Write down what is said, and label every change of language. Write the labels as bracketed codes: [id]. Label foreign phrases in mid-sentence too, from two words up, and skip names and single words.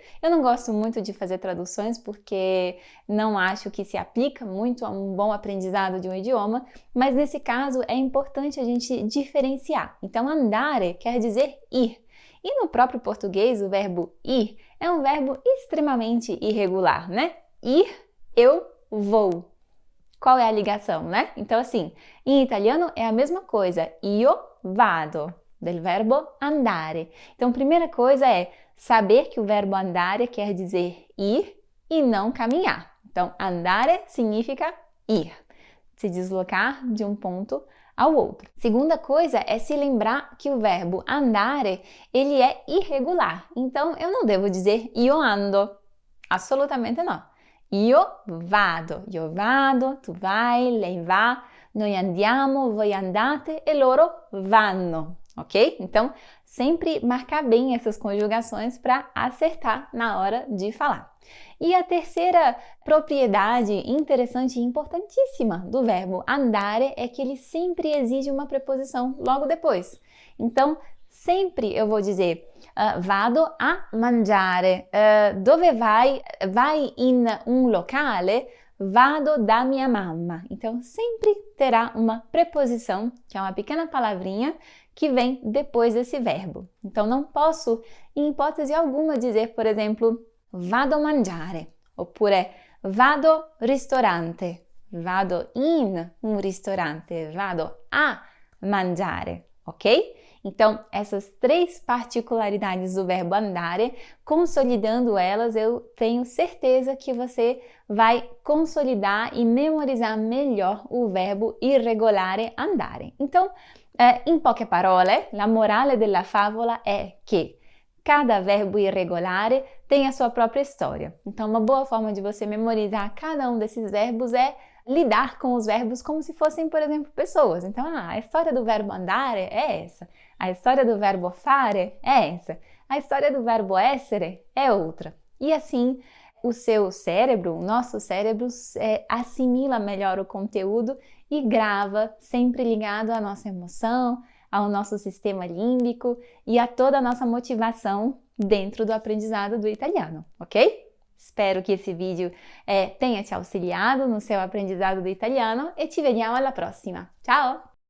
[pt] Eu não gosto muito de fazer traduções porque não acho que se aplica muito a um bom aprendizado de um idioma, mas nesse caso é importante a gente diferenciar. Então, andare quer dizer ir. E no próprio português, o verbo ir é um verbo extremamente irregular, né? Ir, eu vou. Qual é a ligação, né? Então, assim, em italiano é a mesma coisa. [it] Io vado, del verbo andare. [pt] Então, primeira coisa é saber que o verbo andare quer dizer ir e não caminhar. Então, andare significa ir, se deslocar de um ponto ao outro. Segunda coisa é se lembrar que o verbo andare, ele é irregular. Então, eu não devo dizer [it] io ando. [pt] Absolutamente não. [it] Io vado, tu vai, lei va, noi andiamo, voi andate e loro vanno, [pt] ok? Então, sempre marcar bem essas conjugações para acertar na hora de falar. E a terceira propriedade interessante e importantíssima do verbo andare é que ele sempre exige uma preposição logo depois. Então, sempre eu vou dizer [it] vado a mangiare. Dove vai? Vai in un locale? Vado da minha mamma. [pt] Então, sempre terá uma preposição, que é uma pequena palavrinha, que vem depois desse verbo. Então, não posso, em hipótese alguma, dizer, por exemplo, [it] vado mangiare, oppure vado ristorante, vado in un ristorante, vado a mangiare, [pt] ok? Então, essas três particularidades do verbo andare, consolidando elas, eu tenho certeza que você vai consolidar e memorizar melhor o verbo [it] irregolare andare. Então, in poche parole, la morale della favola è che [pt] cada verbo irregolare tem a sua própria história. Então, uma boa forma de você memorizar cada um desses verbos é lidar com os verbos como se fossem, por exemplo, pessoas. Então, a história do verbo andare é essa. A história do verbo fare é essa. A história do verbo essere é outra. E assim, o seu cérebro, o nosso cérebro, assimila melhor o conteúdo e grava, sempre ligado à nossa emoção, ao nosso sistema límbico e a toda a nossa motivação dentro do aprendizado do italiano, ok? [it] Spero che [pt] esse vídeo tenha te auxiliado no seu aprendizado do italiano e [it] ci vediamo alla prossima. [pt] Ciao!